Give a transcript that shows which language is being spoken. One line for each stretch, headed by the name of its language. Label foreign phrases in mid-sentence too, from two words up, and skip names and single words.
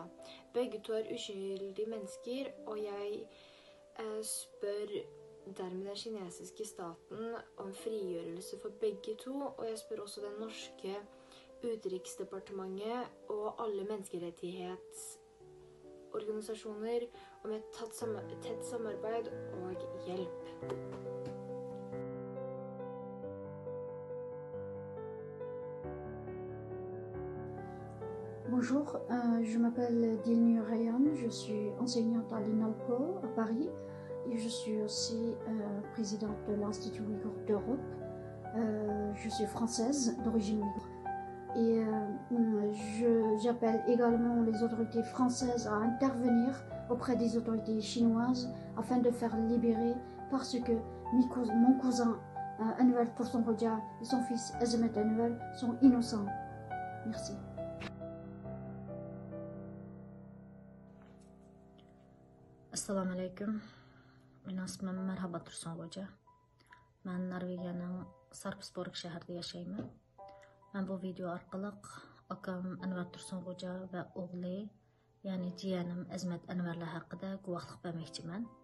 Norwegian: Begge to uskyldige mennesker, og jeg spør dermed den kinesiske staten om frigjørelse for begge to, og jeg spør også den norske utenriksdepartementet og alle menneskerettighetsorganisasjoner om et tett samarbeid og hjelp.
French: Bonjour, je m'appelle Dilnur Rayan, je suis enseignante à l'INALCO à Paris et je suis aussi présidente de l'Institut Ouïghour d'Europe. Je suis française d'origine ouïghour. Et j'appelle également les autorités françaises à intervenir auprès des autorités chinoises afin de faire libérer parce que mon cousin Enver Thorsen Hoja et son fils Esmet Enver sont innocents. Merci.
Arabic: السلام عليكم.
Uzbek: Mening ismim Marhaba Thorsen Hoja. Men Norvegiyaning Sarpsborg shahrida yashayman. Ben bu video orqali akam Enver Thorsen Hoja ve o'g'li, ya'ni jiyanim Esmet Enverlar haqida guvohlik bermoqchiman.